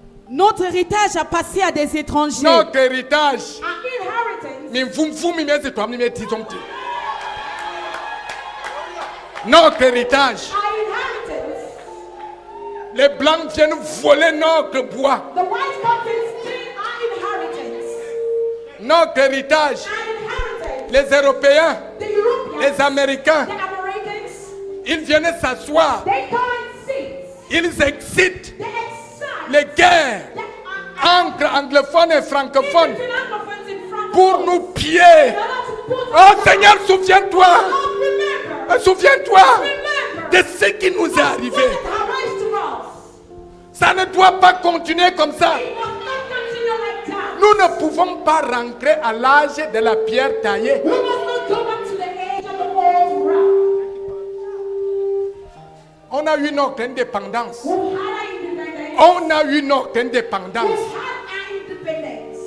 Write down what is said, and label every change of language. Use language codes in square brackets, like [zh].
[fr] Notre héritage a passé à des étrangers. Notre héritage. [en] Our inheritance. Mais vous m'y toi, m'y notre héritage. Our inheritance. [fr] Les blancs viennent voler notre bois. [en] The white companies steal our inheritance. [fr] Notre héritage. [en] Our inheritance. [fr] Les Européens, [en] The Europeans. [fr] les Américains, [en] The Americans. [fr] ils viennent s'asseoir. [en] They come and sit. [fr] Ils excitent [en] They excite. [fr] les guerres [en] They are [fr] entre anglophones et francophones [en] between Anglophones and Francophones. [fr] pour nous piller. [en] In order to put [fr] Oh Seigneur, souviens-toi. [en] Lord, remember. [fr] Souviens-toi [en] Remember. [fr] de ce qui nous est [en] What [fr] arrivé. [en] has happened to us. [fr] Ça ne doit pas continuer comme ça. [en] It must not continue like that. [fr] Nous ne pouvons pas rentrer à l'âge de la pierre taillée. [en] We must not go back to the age of the old rock. [fr] On a eu notre indépendance. [en] We've had our independence. [fr] On a eu notre indépendance. [en] We've had our independence.